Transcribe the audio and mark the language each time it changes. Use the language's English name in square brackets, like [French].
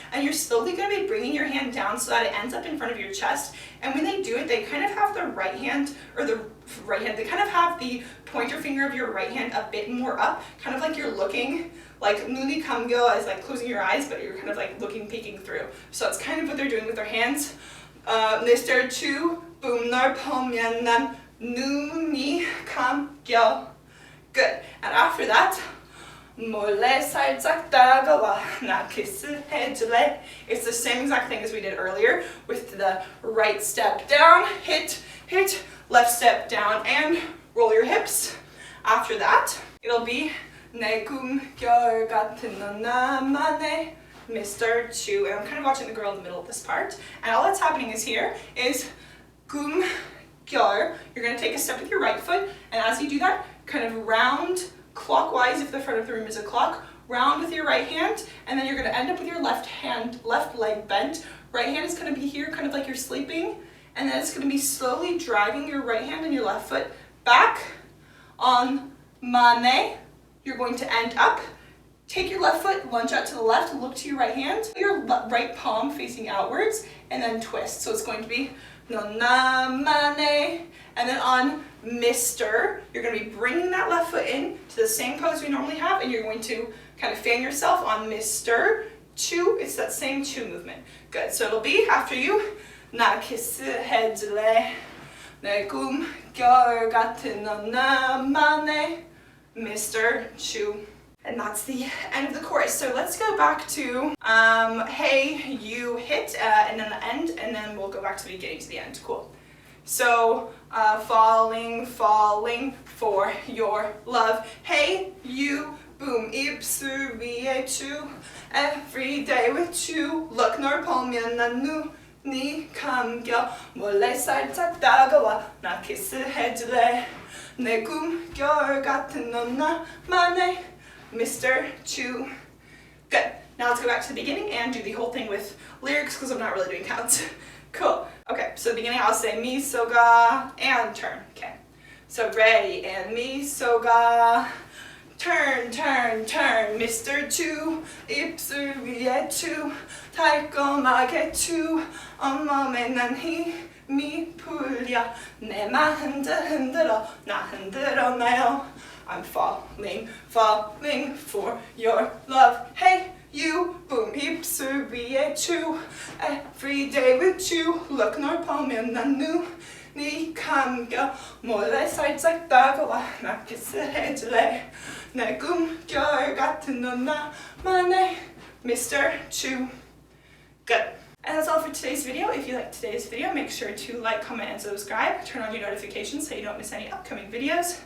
[English] And you're slowly going to be bringing your hand down so that it ends up in front of your chest. And when they do it, they kind of have the right hand, or the right hand, they kind of have the pointer finger of your right hand a bit more up. Kind of like you're looking, like [Korean] 눈이 감겨 [English] is like closing your eyes, but you're kind of like looking, peeking through. So it's kind of what they're doing with their hands. [Korean] 미스터츄 boom 널 보면 난 눈이 감겨. [English] Good. And after that, [Korean] 몰래 살짝 다가와 나 키스해줄래. [English] It's the same exact thing as we did earlier with the right step down, hit, left step down, and roll your hips. After that, it'll be [Korean] 내 꿈결 같은 넌 나만의 미스터츄. [English] And I'm kind of watching the girl in the middle of this part. And all that's happening is here is 꿈결. You're going to take a step with your right foot, and as you do that, kind of round clockwise if the front of the room is a clock, round with your right hand, and then you're going to end up with your left leg bent. Right hand is going to be here, kind of like you're sleeping, and then it's going to be slowly dragging your right hand and your left foot back on mane. You're going to end up, take your left foot, lunge out to the left, look to your right hand, your right palm facing outwards, and then twist. So it's going to be [Korean] 넌 나만의, [English] and then on Mr., you're going to be bringing that left foot in to the same pose we normally have, and you're going to kind of fan yourself on Mr.chu. It's that same chu movement. Good. So it'll be after you. [Korean] 나 키스해줄래. 내 꿈결 같은 넌 나만의 Mr.chu. [English] And that's the end of the chorus. So let's go back to hey, you hit, and then the end, and then we'll go back to the beginning to the end. Cool. So falling for your love. Hey, you, boom, [Korean] 입술 위에 츄 [English] every day with you. [Korean] Look 널 보면 난 눈이 감겨. 몰래 살짝 다가와 나 키스해줄래. 내 꿈결 같은 넌 나만의 Mr.chu. [English] Good. Now let's go back to the beginning and do the whole thing with lyrics because I'm not really doing counts. Cool. Okay, so the beginning I'll say 미소가 and turn. Okay. So ready and 미소가 turn. [Korean] Mr.chu 입술 위에 츄 달콤하게 츄 온몸에 난 힘이 풀려 내 맘 흔들어 나 흔들었나요? [English] I'm falling for your love. Hey, you, boom, [Korean] 입술 위에 츄 [English] every day with you. [Korean] Look 널 보면 난 눈이 감겨. 몰래 살짝 다가와 나 키스해줄래. 내 꿈결 같은 넌 나만의 Mr.chu. [English] Good. And that's all for today's video. If you liked today's video, make sure to like, comment, and subscribe. Turn on your notifications so you don't miss any upcoming videos.